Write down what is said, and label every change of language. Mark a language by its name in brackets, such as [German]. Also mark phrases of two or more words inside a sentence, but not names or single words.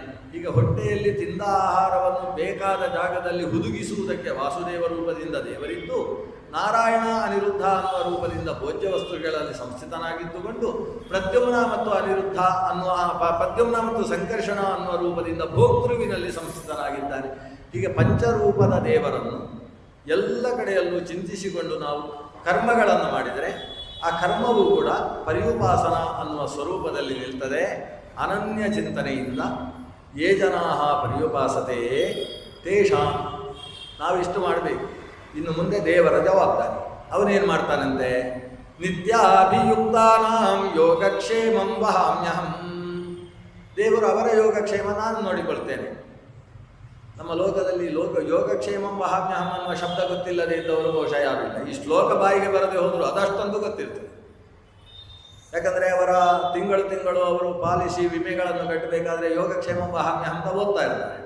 [Kannada] ಈಗ ಹೊಟ್ಟೆಯಲ್ಲಿ ತಿಂದ ಆಹಾರವನ್ನು ಬೇಕಾದ ಜಾಗದಲ್ಲಿ ಹುದುಗಿಸುವುದಕ್ಕೆ ವಾಸುದೇವ ರೂಪದಿಂದ ದೇವರಿದ್ದು, ನಾರಾಯಣ ಅನಿರುದ್ಧ ಅನ್ನುವ ರೂಪದಿಂದ ಭೋಜ್ಯ ವಸ್ತುಗಳಲ್ಲಿ ಸಂಸ್ಥಿತನಾಗಿದ್ದುಕೊಂಡು ಪ್ರದ್ಯುಮ್ನ ಮತ್ತು ಅನಿರುದ್ಧ ಅನ್ನುವ ಪ್ರದ್ಯುಮ್ನ ಮತ್ತು ಸಂಕರ್ಷಣ ಅನ್ನುವ ರೂಪದಿಂದ ಭೋಕ್ತೃವಿನಲ್ಲಿ ಸಂಸ್ಥಿತನಾಗಿದ್ದಾನೆ. ಹೀಗೆ ಪಂಚರೂಪದ ದೇವರನ್ನು ಎಲ್ಲ ಕಡೆಯಲ್ಲೂ ಚಿಂತಿಸಿಕೊಂಡು ನಾವು ಕರ್ಮಗಳನ್ನು ಮಾಡಿದರೆ ಆ ಕರ್ಮವೂ ಕೂಡ ಪರಿಯುಪಾಸನ ಅನ್ನುವ ಸ್ವರೂಪದಲ್ಲಿ ನಿಲ್ತದೆ. ಅನನ್ಯ ಚಿಂತನೆಯಿಂದ [Sanskrit] ಯೇ ಜನಾಃ ಪರಿಯುಪಾಸತೆಯೇ ತೇಷಾಂ. [Kannada] ನಾವಿಷ್ಟು ಮಾಡಬೇಕು. ಇನ್ನು ಮುಂದೆ ದೇವರ ಜವಾಬ್ದಾರಿ. ಅವನೇನು ಮಾಡ್ತಾನಂತೆ? [Sanskrit] ನಿತ್ಯಾಭಿಯುಕ್ತಾನಾಂ ಯೋಗಕ್ಷೇಮಂ ವಹಾಮ್ಯಹಂ. [Kannada] ದೇವರು ಅವರ ಯೋಗಕ್ಷೇಮ ನಾನು ನೋಡಿಕೊಳ್ತೇನೆ. ನಮ್ಮ ಲೋಕದಲ್ಲಿ [Sanskrit] ಯೋಗಕ್ಷೇಮಂ ವಹಾಮ್ಯಹಂ [Kannada] ಅನ್ನುವ ಶಬ್ದ ಗೊತ್ತಿಲ್ಲದೆ ಇದ್ದವರು ಬಹುಶಃ ಯಾರು ಇಲ್ಲ. ಈ ಶ್ಲೋಕ ಬಾಯಿಗೆ ಬರದೆ ಹೋದರೂ ಅದಷ್ಟೊಂದು ಗೊತ್ತಿರ್ತದೆ. ಯಾಕಂದರೆ ಅವರ ತಿಂಗಳು ಅವರು ಪಾಲಿಸಿ ವಿಮೆಗಳನ್ನು ಕಟ್ಟಬೇಕಾದ್ರೆ [Sanskrit] ಯೋಗಕ್ಷೇಮಂ ವಹಾಮ್ಯಹಂ [Kannada] ಅಂತ ಓದ್ತಾ ಇರ್ತಾರೆ.